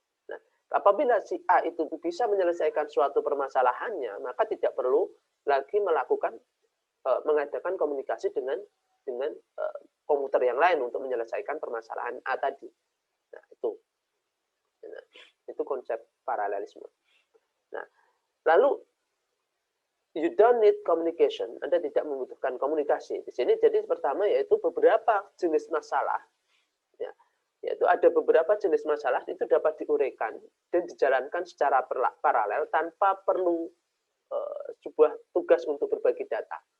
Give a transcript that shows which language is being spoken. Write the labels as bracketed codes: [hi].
[id] Nah, apabila si A itu bisa menyelesaikan suatu permasalahannya, maka tidak perlu lagi mengadakan komunikasi dengan komputer yang lain untuk menyelesaikan permasalahan A tadi. Nah, itu konsep paralelisme. Nah, lalu [en] you don't need communication. [id] Anda tidak membutuhkan komunikasi. Di sini jadi pertama yaitu beberapa jenis masalah. Ya, yaitu ada beberapa jenis masalah itu dapat diuraikan dan dijalankan secara paralel tanpa perlu sebuah tugas untuk berbagi data.